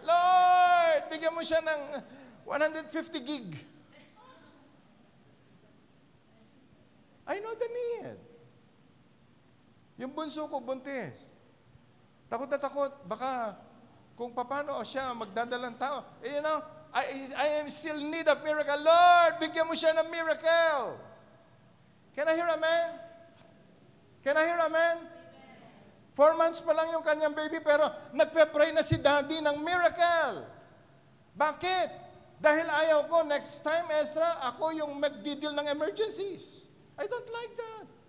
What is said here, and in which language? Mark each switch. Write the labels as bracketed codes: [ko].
[tl] Lord, bigyan mo siya ng 150 gig. [en] I know the need. [tl] Yung bunso ko, buntis. Takot na takot. Baka kung paano siya magdadalang tao. [en] You know, I am still in need of miracle. [tl] Lord, bigyan mo siya ng miracle. [en] Can I hear amen? [tl] Can I hear amen? 4 months pa lang yung kanyang baby pero nagpe-pray na si daddy ng miracle. Bakit? Dahil ayaw ko, next time, Ezra, ako yung magdidil ng emergencies. [en] I don't like that.